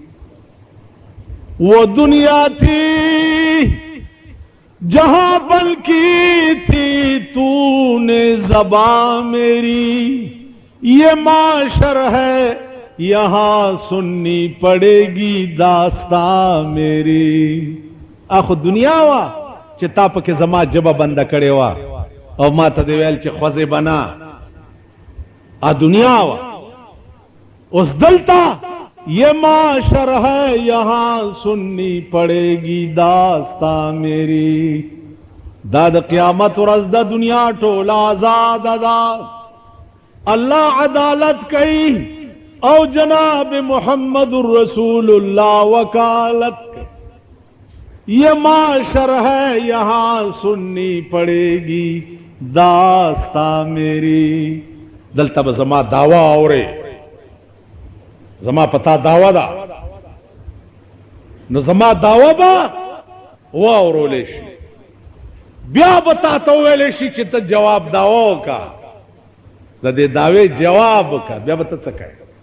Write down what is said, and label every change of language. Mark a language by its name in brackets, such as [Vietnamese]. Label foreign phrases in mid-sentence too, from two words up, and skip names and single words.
[Urdu] وہ دنیا تھی جہاں بن کی تھی تو نے زباں میری، یہ معاشر ہے یہاں سننی پڑے گی داستاں میری. [Pashto] اخو دنیا وا چې تا پکې زما جبه بنده کړې وا او ما ته دی ویل چې خوځې بنا ا دنیا وا. اوس دلته [Urdu] یہ معاشر ہے یہاں سننی پڑے گی داستاں میری. [Pashto] دا د قیامت ورځ د دنیا ټول آزاد دا، اللہ عدالت کئی او جناب محمد رسول اللہ وکالت کئی. [Urdu] یہ معاشر ہے یہاں سننی پڑے گی داستاں میری. [Pashto] دلته به زما دعوا اوري، زما پتا دعوا دا، نو زما دعوا با واورول شي، بیا به تا ته ویل شي چې ته جواب دعوا وکا، د دې دعوې جواب وکا، بیا به ته څه کوې.